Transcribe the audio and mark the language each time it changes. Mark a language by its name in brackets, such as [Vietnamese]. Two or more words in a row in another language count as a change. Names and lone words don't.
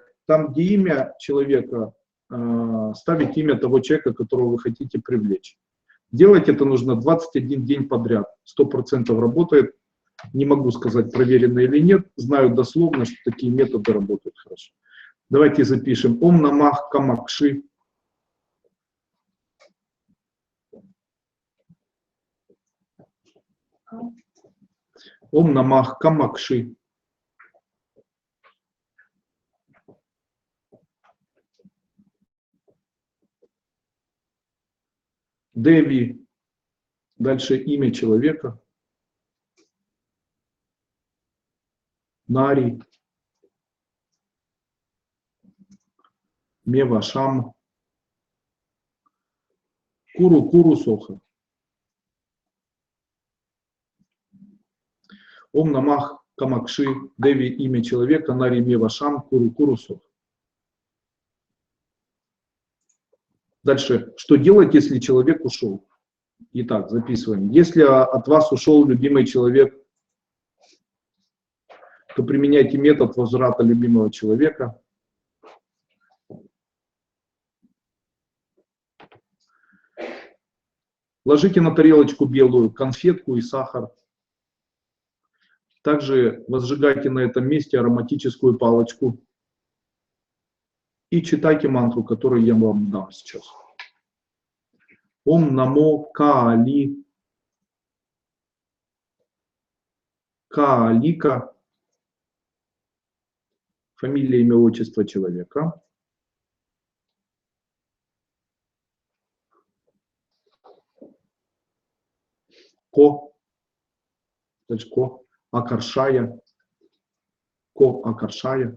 [Russian] Там, где имя человека, ставить имя того человека, которого вы хотите привлечь. Делать это нужно 21 день подряд. 100% работает. Не могу сказать, проверено или нет. Знаю дословно, что такие методы работают хорошо. Давайте запишем. [Sanskrit] ॐ नमः कामाक्षि। ॐ नमः कामाक्षि. Деви. [Russian] Дальше имя человека. [Sanskrit] Нари. Мевашам. कुरु स्वाहा. ॐ नमः कामाक्षि. [Russian] Деви имя человека. [Sanskrit] नारि मेवशम्। कुरु स्वाहा. [Russian] Дальше. Что делать, если человек ушел? Итак, записываем. Если от вас ушел любимый человек, то применяйте метод возврата любимого человека. Ложите на тарелочку белую конфетку и сахар. Также возжигайте на этом месте ароматическую палочку. И читайте мантру, которую я вам дам сейчас. [Sanskrit] ॐ नमो कालि. Каалика. [Russian] Фамилия, имя, отчество человека. [Sanskrit] Ко. Дальше ко. आकर्षय। को आकर्षय.